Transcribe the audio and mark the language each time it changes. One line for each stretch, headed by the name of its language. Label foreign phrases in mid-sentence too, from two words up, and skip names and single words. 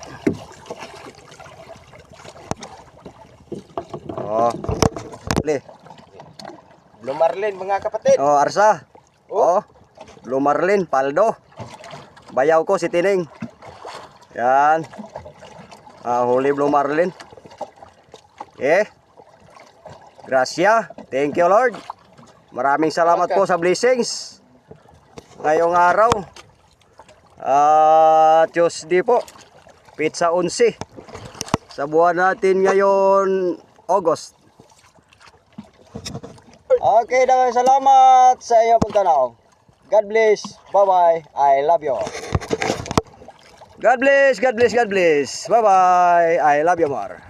Filipino: Blue Marlin mga kapatid. Arsa. Blue Marlin, paldo. Bayaw ko si Tining. Yan. Huli Blue Marlin. Gracia.
English: Thank you Lord.
Filipino: Maraming salamat po sa blessings. Ngayong araw. Tuesday po. Pizza 11. Sa buwan natin ngayon August.
Cebuano: Okay, daghang salamat sa inyong pagtanaw.
English: God bless. Bye-bye. I love you. God bless, God bless, God bless. Bye-bye. I love you more.